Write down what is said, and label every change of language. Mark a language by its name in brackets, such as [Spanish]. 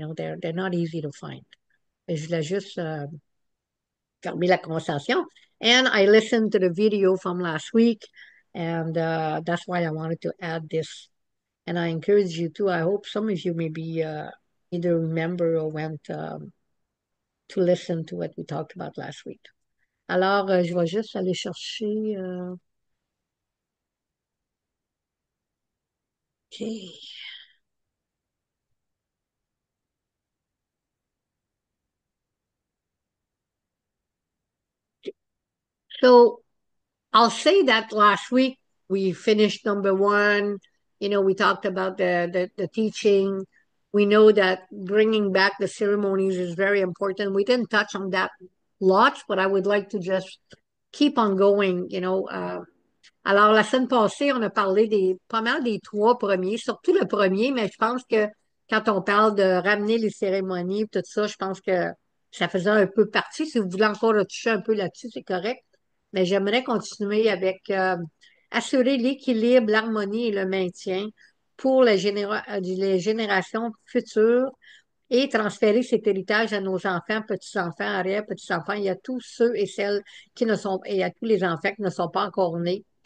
[English] They're not easy to find. [French] Et je voulais juste fermer la conversation. [English] And I listened to the video from last week, and that's why I wanted to add this. And I encourage you to. I hope some of you maybe either remember or went to listen to what we talked about last week. [French] Alors, je vais juste aller chercher. [English] Okay. So I'll say that last week we finished number one. We talked about the teaching. We know that bringing back the ceremonies is very important. We didn't touch on that lots, but I would like to just keep on going. [French] Alors, la semaine passée, on a parlé pas mal des trois premiers, surtout le premier, mais je pense que quand on parle de ramener les cérémonies, tout ça, je pense que ça faisait un peu partie. Si vous voulez encore toucher un peu là-dessus, c'est correct. Mais j'aimerais continuer avec assurer l'équilibre, l'harmonie et le maintien pour les générations futures et transférer cet héritage à nos enfants, petits-enfants, arrière-petits-enfants et à tous ceux et celles qui ne sont, et à tous les enfants qui ne sont pas encore nés.